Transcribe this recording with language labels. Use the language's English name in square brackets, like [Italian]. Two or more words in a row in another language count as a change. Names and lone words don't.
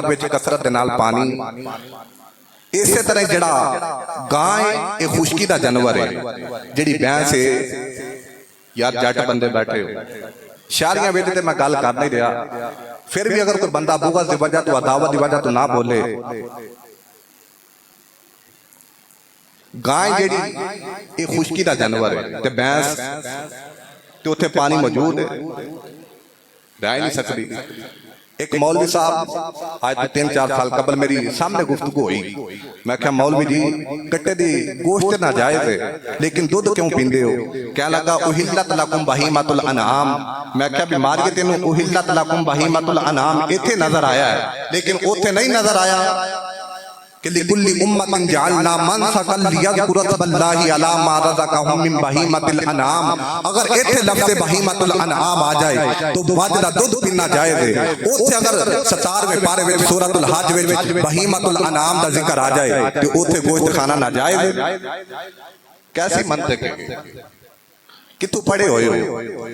[Punjabi] وچ کثرت نال پانی، اسی طرح جڑا گائے یہ خشکی دا جانور ہے، جڑی بھینس ہے، یار جٹ بندے بیٹھے ہو شاریاں بیٹھے تے میں گل کر نہیں رہا، پھر بھی اگر کوئی بندہ بغض دی وجہ تو عداوت دی وجہ تو نہ بولے، گائے جڑی یہ خشکی دا جانور ہے تے بھینس تے اوتھے پانی موجود ہے، رہ نہیں سکتی۔ ایک مولوی صاحب آج 3-4 سال قبل میری سامنے گفتگو ہوئی، میں کہا مولوی جی کٹے دی گوشت ناجائز ہے لیکن دودھ کیوں پیندے ہو؟ کہنے لگا [Arabic] احلت لکم بہیمۃ الانعام، [Punjabi] میں کہا بیماری تینوں [Arabic] احلت لکم بہیمۃ الانعام [Punjabi] ایتھے نظر آیا ہے لیکن اوتھے نہیں نظر آیا کہ [Arabic] لِكُلِّ أُمَّةٍ جَعَلْنَا مَنْسَكًا لِيَذْكُرُوا اسْمَ اللَّهِ عَلَىٰ مَا رَزَقَهُم مِّن بَهِيمَةِ الْأَنْعَامِ، [Punjabi] اگر ایتھے لفظ [Arabic] بہیمۃ الانعام [Punjabi] آ جائے تو واجدہ دودھ پینا جائز ہے، اوتھے اگر 17ویں پارے وچ سورۃ الحج وچ [Arabic] بہیمۃ الانعام [Punjabi] دا ذکر آ جائے تو اوتھے گوشت کھانا ناجائز ہے۔ کیسی منطق ہے؟ کتوں پڑھے ہوئے ہو؟